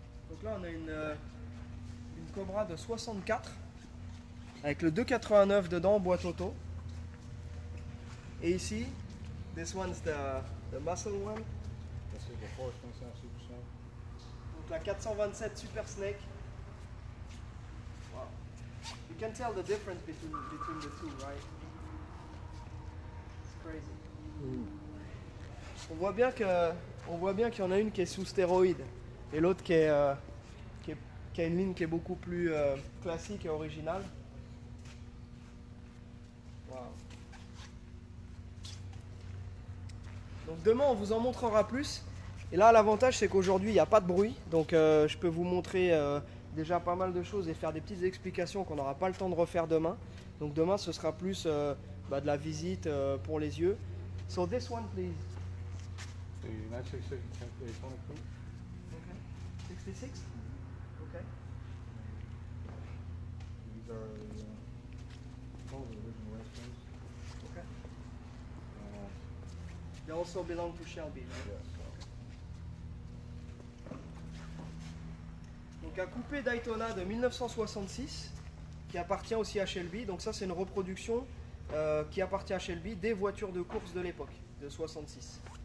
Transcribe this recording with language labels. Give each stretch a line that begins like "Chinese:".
French: Donc là on a une Cobra de 64 avec le 289 dedans, boîte auto. Et ici,
English: this one's the muscle one. This is the 427 Super Snake.
French: Donc la 427 Super Snake.
English: Wow. You can tell the difference between the two, right? crazy.
French: On voit bien qu'il y en a une qui est sous stéroïde et l'autre qui a une ligne qui est beaucoup plus classique et originale.
English: Wow.
French: Donc demain on vous en montrera plus. Et là l'avantage c'est qu'aujourd'hui il n'y a pas de bruit. Donc je peux vous montrer déjà pas mal de choses et faire des petites explications qu'on n'aura pas le temps de refaire demain. Donc demain ce sera plus de la visite pour les yeux.
English: So this one please. The 966 Daytona Coupe. Okay. 66? Okay. These are the original race cars. Okay. Uh, They also belong to Shelby. Right? yes.
French: Donc un coupé Daytona de 1966 qui appartient aussi à Shelby. Donc ça c'est une reproduction qui appartient à Shelby des voitures de course de l'époque, de 66.